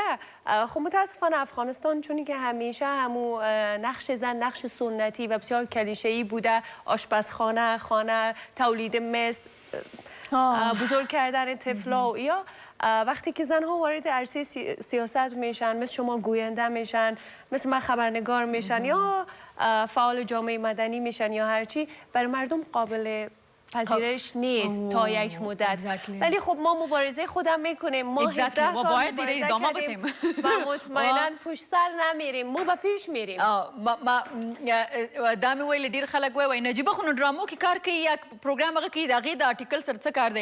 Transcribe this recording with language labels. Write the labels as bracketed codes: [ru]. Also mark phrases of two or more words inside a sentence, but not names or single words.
[fa] خب متاسفانه افغانستان چونی که همیشه همو نقش زن نقش سنتی و بسیار کلیشه‌ای بوده، آشپزخانه، خانه، تولید مثل، بزرگ کردن طفلا و یا وقتی که زنها وارد عرصه سیاست میشن مثل شما گوینده میشن، مثل من خبرنگار میشن یا فعال جامعه مدنی میشن یا هرچی، برای مردم قابل پذیرش نیست تا یک مدت. ولی خب ما مبارزه خودم میکنیم، ما 17 سال مبارزه کردیم و مطمئنا پشت سر نمیریم، ما به پیش میریم. [ps] دا مې ویل ډېر خلک وایي نجیبه خو نو ډرامو کې کار کوي یا پروګرام هغه کوي د هغې د آرټیکل سره څه کار دی؟